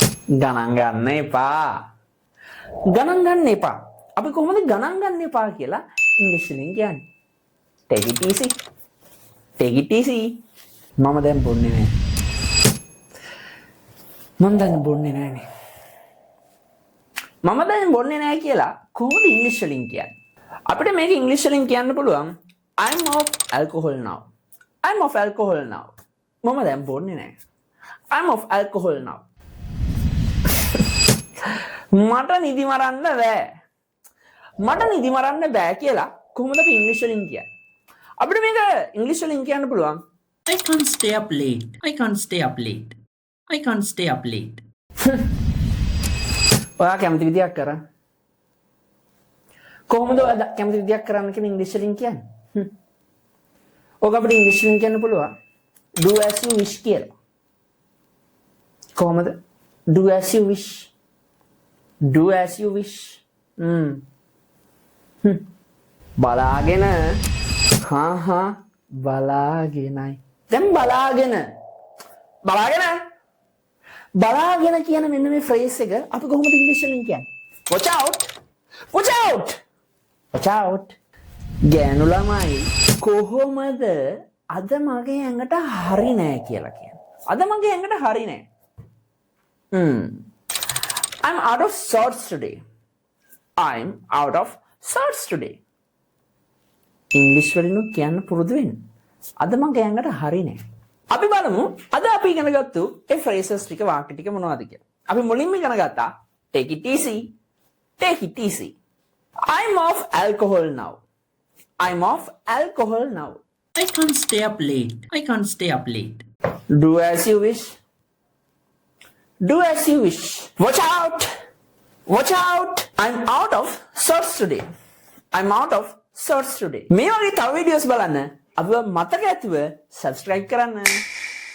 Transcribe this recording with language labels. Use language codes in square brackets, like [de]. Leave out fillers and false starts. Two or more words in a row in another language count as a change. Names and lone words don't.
[si] ගණන් ගන්න එපා. ගණන් ගන්න එපා. අපි කොහොමද ගණන් ගන්න එපා කියලා ඉංග්‍රීසි වලින් කියන්නේ? [en] Take it easy. Take it easy. [si] මම දැන් බොන්නේ නැහැ. මම දැන් බොන්නේ නැහනේ. මම දැන් බොන්නේ නැහැ කියලා කොහොමද ඉංග්‍රීසි වලින් කියන්නේ? අපිට මේක ඉංග්‍රීසි වලින් කියන්න පුළුවන් [en] I'm off alcohol now. I'm off alcohol now. [si] මම දැන් බොන්නේ නැහැ. [en] I'm off alcohol now. [si] මට නිදි මරන්න බෑ. මට නිදි මරන්න බෑ කියලා කොහොමද අපි ඉංග්‍රීසි වලින් කියන්නේ? අපිට මේක ඉංග්‍රීසි වලින් කියන්න පුළුවන් [en] I can't stay up late. I can't stay up late. I can't stay up late. [si] ඔයා කැමති විදියක් කරා. කොහොමද ඔයා කැමති විදියක් කරන්න කියන ඉංග්‍රීසි වලින් කියන්නේ? ඔක අපිට ඉංග්‍රීසි වලින් කියන්න පුළුවන් [en] do as you wish [si] කියලා. කොහොමද? [en] do as you wish. Do as you wish. [si] බලාගෙන බලාගෙනයි. දැන් බලාගෙන කියන මෙන්න මේ ෆ්‍රේස් එක අපි කොහොමද ඉංග්‍රීසි වලින් කියන්නේ? [en] Watch out. Watch out. Watch out. [si] ගෑනු ළමයි කොහොමද අද මගේ ඇඟට හරි නෑ කියලා කියන්නේ? අද මගේ ඇඟට හරි නෑ. [en] I'm out of sorts today. I'm out of sorts today. [si] ඉංග්‍රීසි වලින් කියන්න පුරුදු වෙන්න. අද මගේ ඇඟට හරි නෑ. අපි බලමු අද අපි ඉගෙන ගත්තු ඒ phrases ටික වාක්‍ය ටික මොනවද කියලා. අපි මුලින්ම ඉගෙන ගත්තා [en] take it easy. Take it easy. I'm off alcohol now. I'm off alcohol now. I can't stay up late. I can't stay up late. Do as you wish. Do as you wish. Watch out. Watch out. I'm out of sorts today. I'm out of sorts today. [si] මේ වගේ තව වීඩියෝස් බලන්න අපිව මතක ඇතුව subscribe කරන්න.